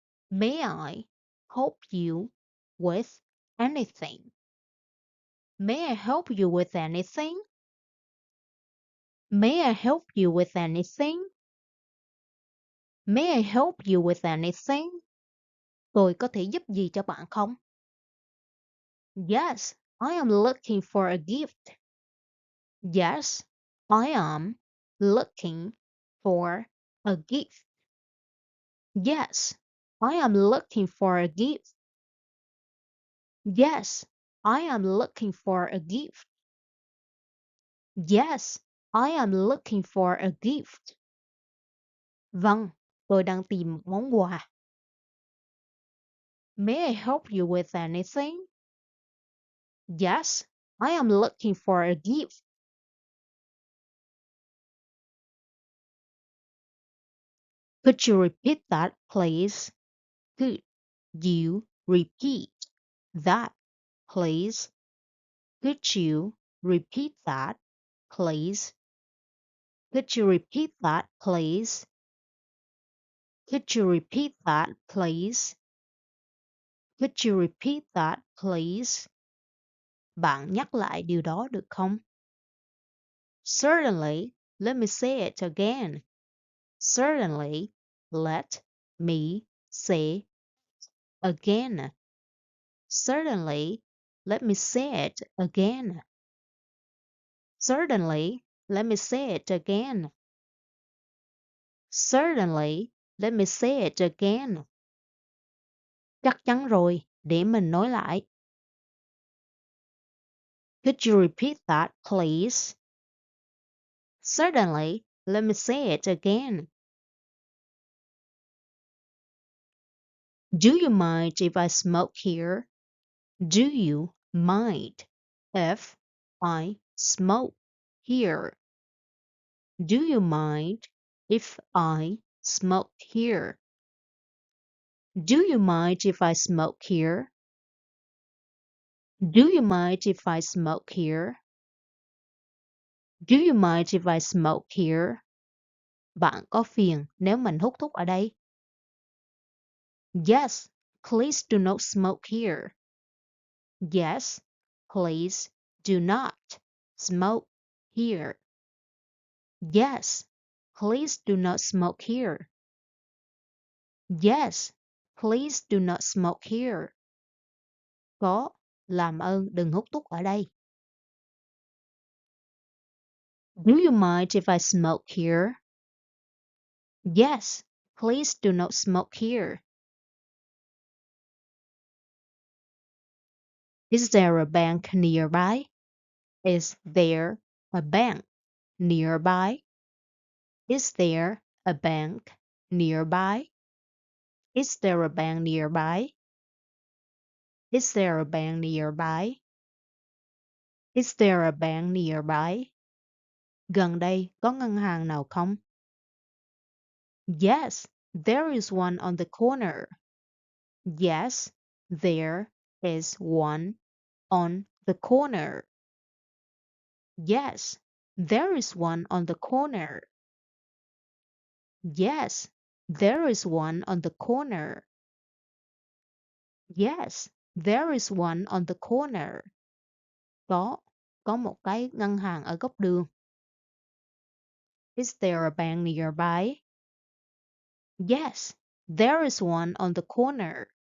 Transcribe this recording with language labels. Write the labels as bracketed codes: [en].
[en] May I help you with anything? May I help you with anything? May I help you with anything? May I help you with anything? [vi] Tôi có thể giúp gì cho bạn không? [en] Yes, I am looking for a gift. Yes, I am looking for a gift. Yes, I am looking for a gift. Yes, I am looking for a gift. Yes, I am looking for a gift. [vi] Vâng, tôi đang tìm một món quà. [en] May I help you with anything? Yes, I am looking for a gift. Could you repeat that, please? Could you repeat that, please? Could you repeat that, please? Could you repeat that, please? Could you repeat that, please? Could you repeat that, please? [vi] Bạn nhắc lại điều đó được không? [en] Certainly, let me say it again. Certainly, let me say again. Certainly, let me say it again. Certainly, let me say it again. Certainly, let me say it again. [vi] Chắc chắn rồi, để mình nói lại. [en] Could you repeat that, please? Certainly, let me say it again. Do you mind if I smoke here? Do you mind if I smoke here? Do you mind if I smoke here? Do you mind if I smoke here? Do you mind if I smoke here? Do you mind if I smoke here? [vi] Bạn có phiền nếu mình hút thuốc ở đây? [en] Yes, please do not smoke here. Yes, please do not smoke here. Yes, please do not smoke here. Yes, please do not smoke here. [vi] Có, làm ơn đừng hút thuốc ở đây. [en] Do you mind if I smoke here? Yes, please do not smoke here. Is there a bank nearby? Is there a bank nearby? Is there a bank nearby? Is there a bank nearby? Is there a bank nearby? Is there a bank nearby? [vi] Gần đây có ngân hàng nào không? [en] Yes, there is one on the corner. Yes, there is one on the corner. Yes, there is one on the corner. Yes, there is one on the corner. Yes, there is one on the corner. [vi] Có một cái ngân hàng ở góc đường. [en] Is there a bank nearby? Yes, there is one on the corner.